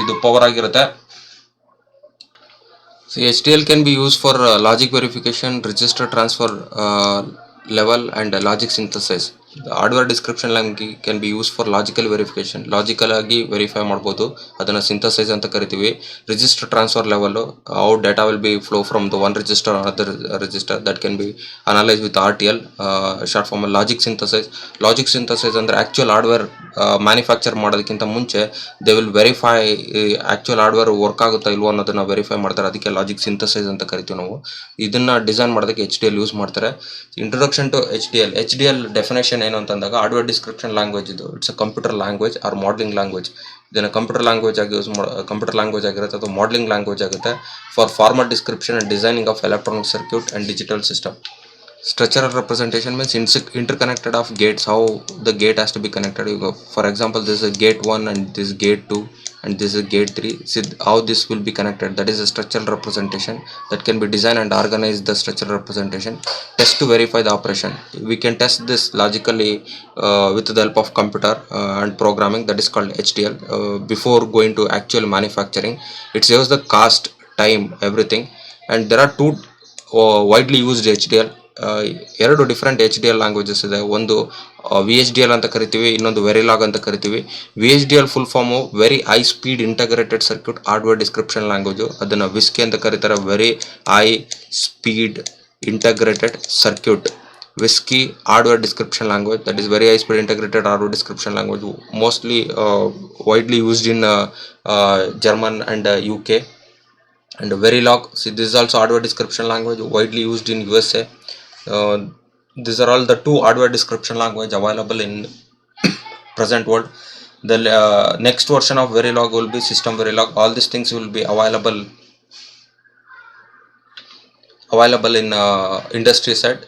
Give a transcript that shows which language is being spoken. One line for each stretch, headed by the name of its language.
Kannada: ಇದು ಪವರ್ ಆಗಿರುತ್ತೆ.
English: So HDL can be used for logic verification, register transfer level and logic synthesis. The hardware description language can be used for logical verification.
Kannada: Logical ಆಗಿ verify ಮಾಡ್ಬೋದು, ಅದನ್ನು synthesise ಅಂತ ಕರಿತೀವಿ. Register transfer level,
English: how data will be flow from the one register or other register, that can be analyzed with RTL, short form logic synthesis
Kannada: ಅಂದರೆ actual hardware manufacture ಮಾಡೋದಕ್ಕಿಂತ ಮುಂಚೆ
English: they will verify actual hardware
Kannada: work ಆಗುತ್ತಾ ಇಲ್ವೋ ಅನ್ನೋದನ್ನು verify ಮಾಡ್ತಾರೆ. ಅದಕ್ಕೆ logic synthesise ಅಂತ ಕರಿತೀವಿ ನಾವು. ಇದನ್ನು ಡಿಸೈನ್ ಮಾಡೋದಕ್ಕೆ HDL ಯೂಸ್ ಮಾಡ್ತಾರೆ. ಇಂಟ್ರೊಡಕ್ಷನ್ ಟು HDL ಡೆಫಿನೇಷನ್ ಏನು ಅಂತಂದಾಗ, ಹಾರ್ಡ್ವೇರ್ ಡಿಸ್ಕ್ರಿಪ್ಷನ್ ಲ್ಯಾಂಗ್ವೇಜ್ ಇದು
English: It's a computer language or modelling language.
Kannada: ಇದನ್ನು ಕಂಪ್ಯೂಟರ್ ಲ್ಯಾಂಗ್ವೇಜ್ ಆಗಿರುತ್ತೆ ಅಥವಾ ಮಾಡಲಿಂಗ್ ಲ್ಯಾಂಗ್ವೇಜ್ ಆಗುತ್ತೆ.
English: For formal description and designing of electronic circuit and digital system. Structural representation means interconnected of gates, how the gate has to be connected. For example, this is a gate 1 and this is gate 2 and this is gate 3. See how this will be connected. That is a structural representation that can be designed and organize the structural representation. Test to verify the operation. We can test this logically with the help of computer and programming, that is called HDL. Before going to actual manufacturing, it saves the cost, time, everything. And there are two widely used HDL.
Kannada: 2 different HDL languages ಇದೆ. ಒಂದು VHDL ಅಂತ ಕರಿತೀವಿ, ಇನ್ನೊಂದು Verilog ಅಂತ ಕರಿತೀವಿ. VHDL full form very high speed integrated circuit hardware description language. ಅದನ್ನು whisky ಅಂತ ಕರೀತಾರೆ, very high speed integrated circuit.
English: VHSIC hardware description language, that is very high speed integrated hardware description language, mostly widely used in German and UK. And Verilog, see this is also hardware description language widely used in USA. These are all the 2 hardware description language available in present world. The next version of Verilog will be System Verilog. All these things will be available in industry side.